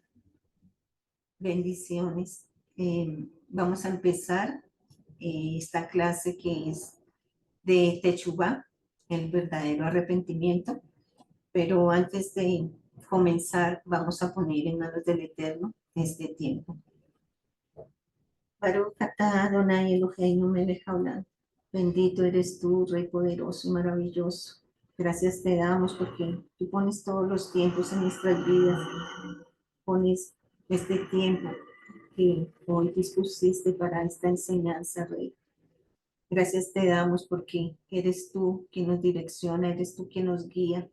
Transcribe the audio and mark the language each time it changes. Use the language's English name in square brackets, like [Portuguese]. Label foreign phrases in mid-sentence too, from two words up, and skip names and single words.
[Spanish] Bendiciones. Vamos a empezar esta clase que es de Techubá, el verdadero arrepentimiento. Pero antes de comenzar, vamos a poner en manos del Eterno este tiempo. [Hebrew] ברוך אתה אדני אלהינו מלך העולם. [Spanish] Bendito eres tú, Rey poderoso y maravilloso. Gracias te damos porque tú pones todos los tiempos en nuestras vidas. Pones este tiempo que hoy dispusiste para esta enseñanza, Rey. Gracias te damos porque eres tú quien nos direcciona, eres tú quien nos guía.